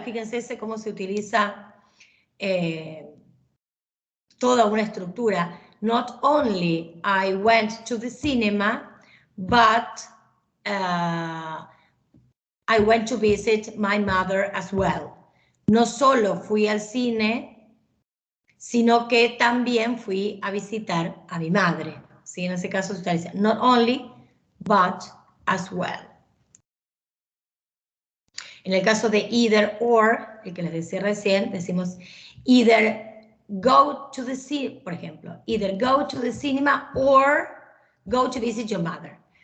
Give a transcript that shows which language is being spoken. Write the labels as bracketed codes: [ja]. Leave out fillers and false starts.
[es] Fíjense cómo se utiliza toda una estructura. [en] Not only I went to the cinema, but I went to visit my mother as well. [es] No solo fui al cine, sino que también fui a visitar a mi madre. ¿Sí? En ese caso se utiliza not only, but as well. [en] En el caso de either or, el que les decía recién, decimos either go to the cinema, por ejemplo, either go to the cinema or go to visit your mother.